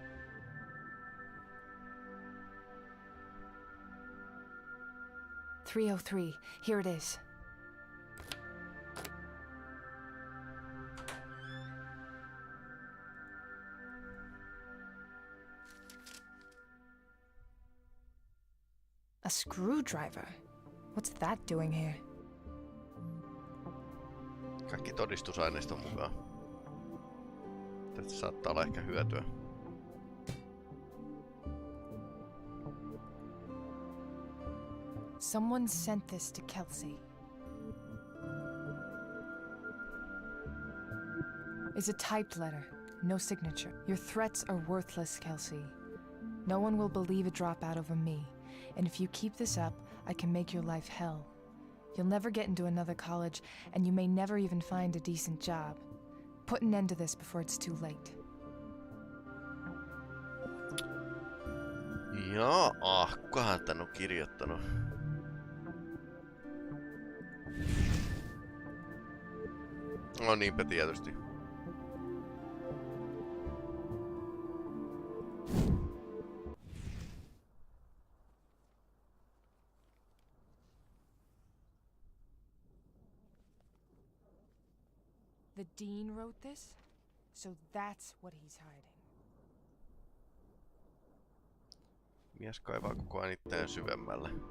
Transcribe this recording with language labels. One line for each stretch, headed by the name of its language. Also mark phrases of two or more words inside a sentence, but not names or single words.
English: .303. Here it is. A screwdriver? What's that doing here?
Finnish: Kaikki todistusaineiston mukaan. Tästä saattaa olla ehkä hyötyä.
English: Someone sent this to Kelsey. It's a typed letter, no signature. Your threats are worthless, Kelsey. No one will believe a dropout over me. And if you keep this up, I can make your life hell. You'll never get into another college, and you may never even find a decent job. Put an end to this before it's too late.
Finnish: Jaa, kukahan tän on kirjoittanut? No niinpä tietysti.
English: The dean wrote this? So that's what he's hiding.
Finnish: Mies kaivaa koko ajan itseään syvemmälle.